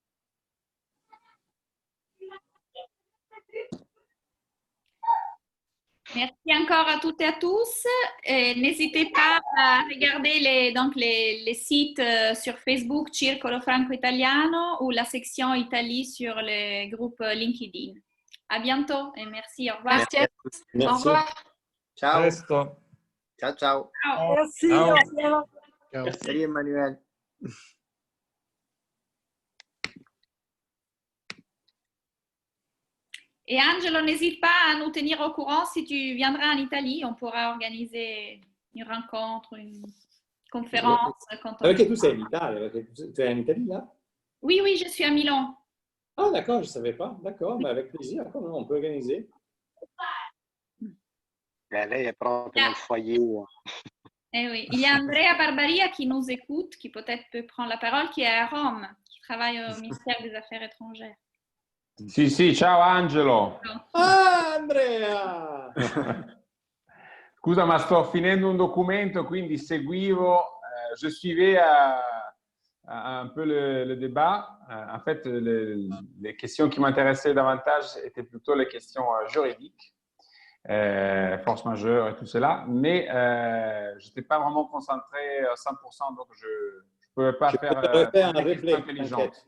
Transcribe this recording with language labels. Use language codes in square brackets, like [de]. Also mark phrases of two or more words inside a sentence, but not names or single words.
[fr] Merci encore à toutes et à tous. N'hésitez pas à regarder les sites sur Facebook Circolo Franco Italiano ou la section Italie sur le groupe LinkedIn. À bientôt et merci. Au revoir. Merci à tous. Au revoir. [it] Ciao. Presto. Ciao, ciao. Ciao. [fr] Merci. [it] Ciao. [fr] Au revoir. Salut Emmanuel. Et Angelo, n'hésite pas à nous tenir au courant si tu viendras en Italie. On pourra organiser une rencontre, une conférence. [it] Perché tu sei in Italia? Perché tu sei in [fr] Italie là? Oui, oui, je suis à Milan. Ah d'accord, je ne savais pas. D'accord, mais avec plaisir, on peut organiser. [it] Lei è proprio nel foyer. [fr] Eh oui. Il y a Andrea Barbaria qui nous écoute, qui peut-être peut prendre la parole, qui est à Rome, qui travaille au ministère des Affaires étrangères. [it] Sì, sì, ciao Angelo. Ah, Andrea! Scusa, ma sto finendo un documento, quindi seguivo, [fr] je suivais un peu le débat. En fait, les questions qui m'intéressaient davantage étaient plutôt les questions juridiques, force majeure et tout cela, mais je n'étais pas vraiment concentré à 100%, donc je ne pouvais pas faire des questions intelligentes.